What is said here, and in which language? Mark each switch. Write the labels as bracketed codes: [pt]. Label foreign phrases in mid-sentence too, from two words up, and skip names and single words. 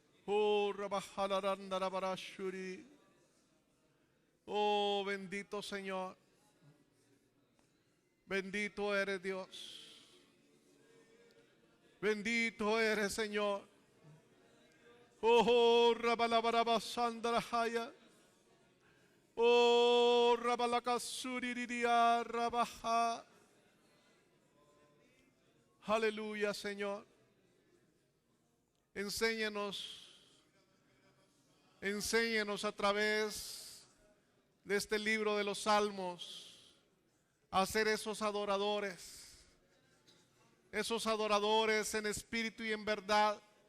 [es] Oh, rabajalarandarabarashuri. Oh, bendito Señor. Bendito eres Dios. Bendito eres Señor. Oh, rabalabarabasandarahaya. Oh, rabalakasuriria rabaja. Aleluya, Señor. Enséñanos a través de este libro de los Salmos a ser esos adoradores en espíritu y en verdad.